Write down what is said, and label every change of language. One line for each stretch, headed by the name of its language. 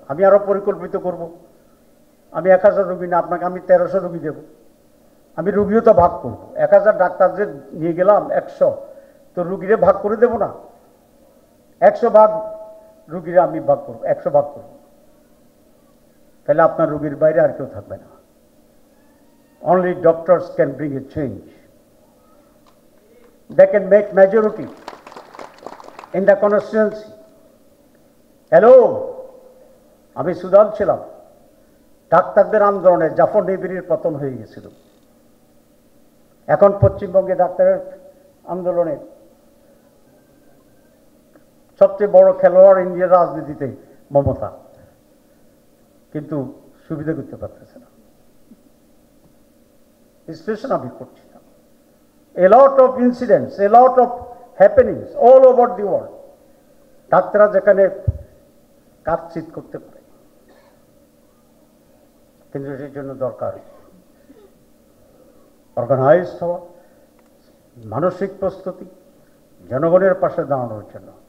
Bangla: আমি আরো পরিকল্পিত করব। আমি 1000 রোগী না, আপনাকে আমি 1300 রোগী দেব। আমি রোগীও তো ভাগ করব। 1000 ডাক্তার যে নিয়ে গেলাম 100, তো রোগীরে ভাগ করে দেব না? 100 ভাগ রোগীরে আমি ভাগ করব, 100 ভাগ করব। তাহলে আপনার রোগীর বাইরে আর কেউ থাকবে না।
English: Only doctors can bring a change. They can make majority in the constituency.
Bangla: Hello, আমি সুদান ছিলাম। ডাক্তারদের আন্দোলনে জাফর নিবিড়ির পতন হয়ে গেছিল। এখন পশ্চিমবঙ্গে ডাক্তারের আন্দোলনে সবচেয়ে বড় খেলোয়াড় ইন্ডিয়ার রাজনীতিতে মমতা, কিন্তু সুবিধা করতে পারতেছে না। বিশ্লেষণ আমি করছি না।
English: A lot of incidents, a lot of happenings all over the world.
Bangla: ডাক্তাররা যেখানে কাটচিত করতে পারে, কিন্তু এর জন্য দরকার অর্গানাইজড হওয়া, মানসিক প্রস্তুতি, জনগণের পাশে দাঁড়ানোর জন্য।